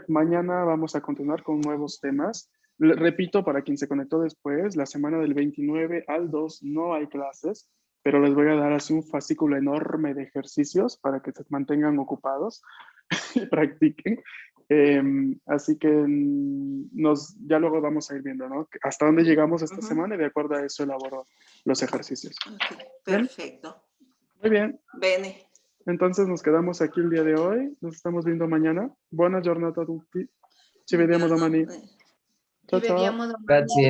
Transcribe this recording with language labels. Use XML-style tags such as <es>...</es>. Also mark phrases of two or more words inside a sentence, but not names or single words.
<es>Mañana vamos a continuar con nuevos temas. Repito, para quien se conectó después, la semana del 29 al 2 no hay clases, pero les voy a dar así un fascículo enorme de ejercicios para que se mantengan ocupados y practiquen. Así que ya luego vamos a ir viendo, ¿no? Hasta dónde llegamos esta semana y de acuerdo a eso elaboro los ejercicios. Okay, perfecto. Muy bien.</es> <it>Bene.</it> <es>Entonces nos quedamos aquí el día de hoy. Nos estamos viendo mañana.</es> <it>Buona giornata a tutti. Ci vediamo domani. Ciao ciao. Grazie.</it>